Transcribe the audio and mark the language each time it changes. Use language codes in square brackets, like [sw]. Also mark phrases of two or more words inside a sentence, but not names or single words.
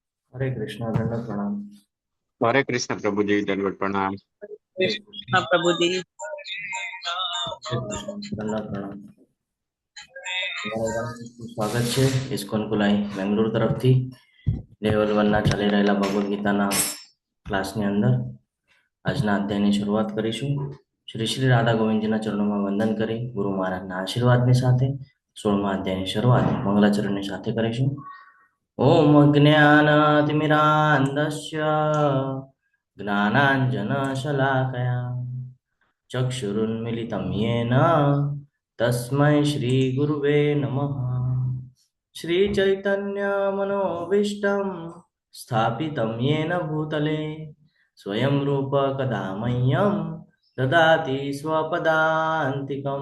[hi] हरे कृष्णा दंडवत प्रणाम। हरे कृष्ण प्रभु जी, दंडवत प्रणाम। हरे कृष्ण प्रभु जी। कृष्ण दंडवत प्रणाम। [gu] તમારા ખૂબ સ્વાગત છે ઇસ્કોન કુલાઈ બેંગ્લોર તરફથી લેવલ 1 ના ચાલી રહેલા ભગવદ્ ગીતાના ક્લાસની અંદર આજના અધ્યાયની શરૂઆત કરીશું। શ્રી શ્રી રાધા ગોવિંદજીના ચરણોમાં વંદન કરી ગુરુ મહારાજના આશીર્વાદની સાથે 16મા અધ્યાયની શરૂઆત મંગલાચરણની સાથે કરીશું। [sa] ॐ अज्ञानतिमिरान्धस्य ज्ञानाञ्जनशलाकया चक्षुरुन्मिलितं येन तस्मै श्रीगुरुवे नमः। श्रीचैतन्यमनोभीष्टं स्थापितं येन भूतले स्वयं रूप कदा मह्यं ददाति स्वपदान्तिकम्।